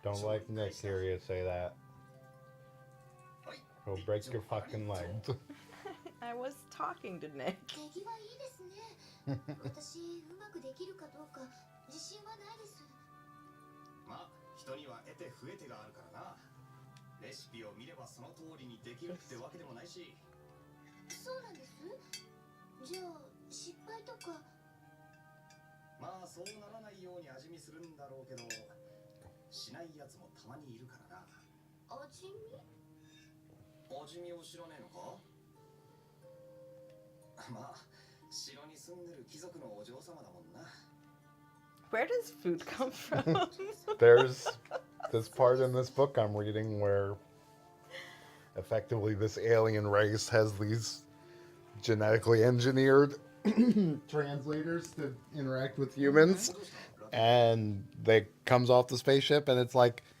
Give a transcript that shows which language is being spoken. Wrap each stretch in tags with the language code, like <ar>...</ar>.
<en>Don't like Nick hear you say that.</en> <ja>はい</ja> <en>He'll break your fucking legs. I was talking to Nick.</en> <ja>手際いいですね。私うまくできるかどうか自信はないです。まあ人には得て増えてがあるからなレシピを見ればその通りにできるってわけでもないしそうなんです。じゃあ失敗とか。まあそうならないように味見するんだろうけどしないやつもたまにいるからな味見？味見を知らねえのかまあ城に住んでる貴族のお嬢様だもんな</ja> <en>Where does food come from? There's this part in this book I'm reading where effectively this alien race has these genetically engineered translators to interact with humans. And they comes off the spaceship and it's like,</en>